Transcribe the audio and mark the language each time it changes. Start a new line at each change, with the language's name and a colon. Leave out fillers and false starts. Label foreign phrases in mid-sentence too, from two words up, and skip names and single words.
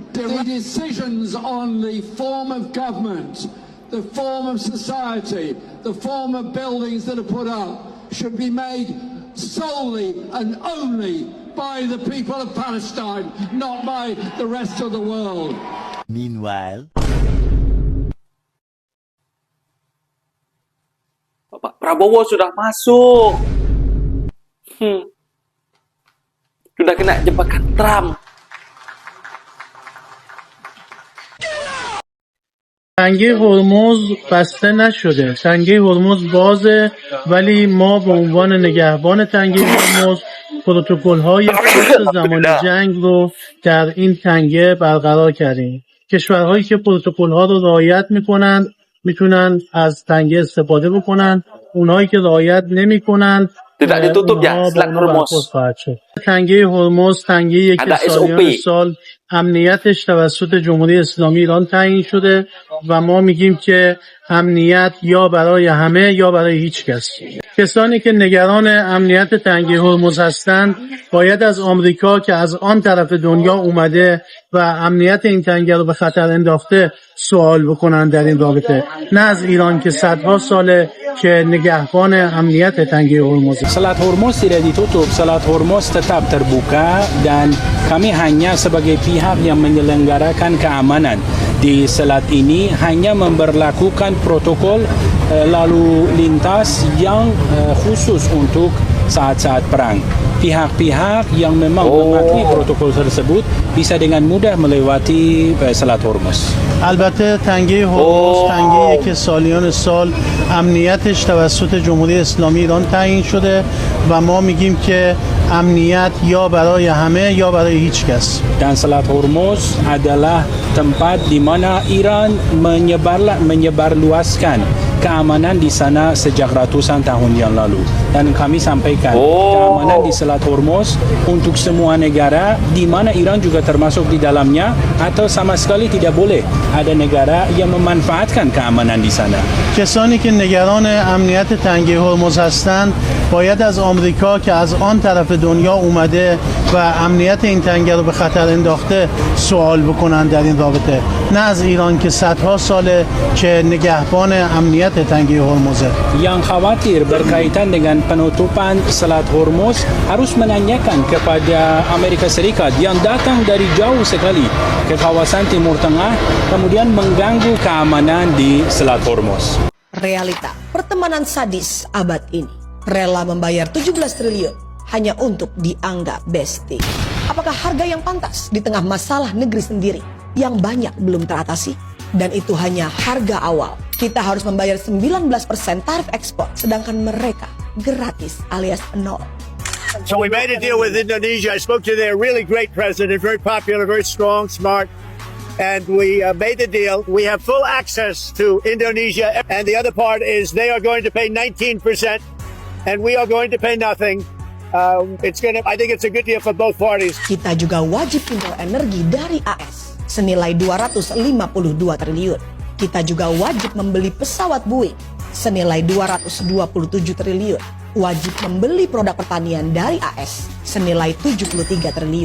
English: The decisions on the form of government, the form of society, the form of buildings that are put up should be made solely and only by the people of Palestine, not by the rest of the world. Meanwhile,
Indonesian: Pak Prabowo sudah masuk. Sudah kena jebakan Trump.
Persian: تنگه هرمز بسته نشده. تنگه هرمز بازه، ولی ما به عنوان نگهبان تنگه هرمز پروتکل‌های خاص زمان جنگ رو در این تنگه برقرار کردیم. کشورهایی که پروتکل‌ها رو رعایت میکنن میتونن از تنگه استفاده بکنن. اونهایی که رعایت نمیکنن
Indonesian: tidak ditutup ya Selat Hormuz.
Persian: تنگه هرمز تنگه‌ایه که سالیان سال امنیتش توسط جمهوری اسلامی ایران تعیین شده و ما میگیم که امنیت یا برای همه یا برای هیچ کس. کسانی که نگران امنیت تنگه هرمز هستند باید از آمریکا که از آن طرف دنیا اومده و امنیت این تنگه رو به خطر انداخته سوال بکنن در این رابطه، نه از ایران که صدها ساله که نگهبان امنیت تنگه هرمز.
Indonesian: Selat Hormuz tidak ditutup, Selat Hormuz tetap terbuka dan kami hanya sebagai pihak yang menyelenggarakan keamanan. di selat ini hanya memberlakukan protokol lalu lintas yang khusus untuk saat-saat perang. Pihak-pihak yang memang mematuhi protokol tersebut bisa dengan mudah melewati Selat Hormuz.
Persian: البته تنگه هرمز تنگه‌ایه که سالیان سال امنیتش توسط جمهوری اسلامی ایران تعیین شده و ما میگیم که امنیت یا برای همه یا برای هیچ کس.
Indonesian: Dan Selat Hormuz adalah tempat di mana Iran menyebarluaskan keamanan di sana sejak ratusan tahun yang lalu. Dan kami sampaikan keamanan di Selat Hormuz untuk semua negara di mana Iran juga termasuk di dalamnya atau sama sekali tidak boleh ada negara yang memanfaatkan keamanan di sana.
Persian: کسانی که نگران امنیت تنگه هرمز هستند باید از آمریکا که از آن طرف دنیا اومده و امنیت این تنگه رو به خطر انداخته سوال بکنن در این رابطه، نه از ایران که صدها ساله که نگهبان امنیت تنگه هرمزه.
Indonesian: Yang khawatir berkaitan dengan penutupan Selat Hormuz harus menanyakan kepada Amerika Serikat yang datang dari jauh sekali ke kawasan Timur Tengah kemudian mengganggu keamanan di Selat Hormuz. Realita pertemanan sadis abad ini rela membayar 17 triliun hanya untuk dianggap bestie. Apakah harga yang pantas di tengah masalah negeri sendiri yang banyak belum teratasi? Dan itu hanya harga awal. Kita harus membayar 19% tarif ekspor, sedangkan mereka gratis alias nol.
English: So we made a deal with Indonesia. I spoke to their really great president, very popular, very strong, smart. And we made the deal. We have full access to Indonesia. And the other part is they are going to pay 19% and we are going to pay nothing. I think it's a good deal for both parties.
Indonesian: Kita juga wajib impor energi dari AS senilai 252 triliun. Kita juga wajib membeli pesawat Boeing senilai 227 triliun. Wajib membeli produk pertanian dari AS senilai 73 triliun.